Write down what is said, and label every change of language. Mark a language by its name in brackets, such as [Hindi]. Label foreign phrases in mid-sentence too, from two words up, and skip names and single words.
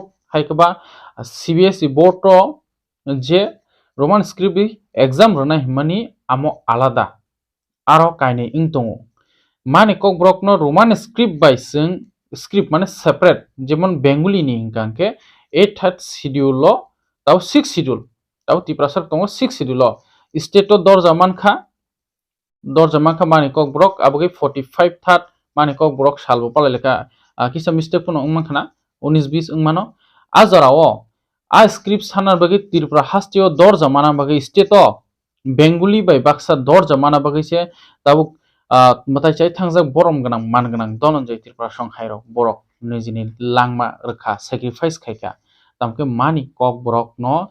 [Kok Borok] haikeba [English] cbsc board [Kok Borok] to je [English] roman script exam [Kok Borok] rona himani amo alada aro kaine ingtongo mani kokbrok no [English] roman script by script [Kok Borok] mane separate jemon bengali ni hingkanke 8th schedule lo tau 6 schedule tau tiprasar tongo 6 schedule lo state to dorja manka mani kokbrok aboge 45 third mani kokbrok salbo palaleka kisa mistake puno ungmankhana 19-20 ungmano ajorao a script sanar bagi tirpura hastio dorja mana bagi state to bengali by baksa dorja mana bagi se tabuk matai chai thangjak borom ganang man ganang donon jai tirpura song hairok borok nijini langma rekha sacrifice khaika tamke mani kokbrok no